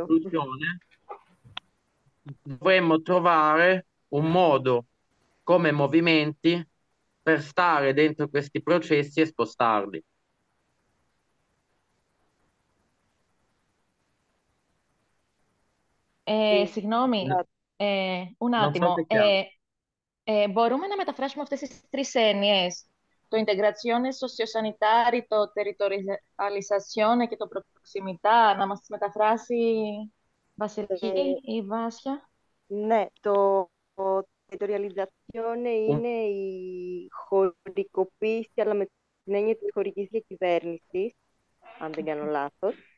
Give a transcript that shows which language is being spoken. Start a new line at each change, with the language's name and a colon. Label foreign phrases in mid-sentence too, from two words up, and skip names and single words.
Italian: conclusione, dovremmo trovare un modo come movimenti per stare dentro questi processi e spostarli.
Greek: Συγγνώμη, un
Italian: Non so attimo. se è chiaro.
Greek: Μπορούμε να μεταφράσουμε αυτές τις τρεις έννοιες. Το
Italian: integrazione sociosanitaria,
Greek: το territorializzazione και το proximità, να μας τις μεταφράσει Βασιλική ή Βάσια. Ναι, το territorializzazione είναι η χωρικοποίηση, αλλά με την έννοια της χωρικής διακυβέρνησης, αν δεν κάνω λάθος.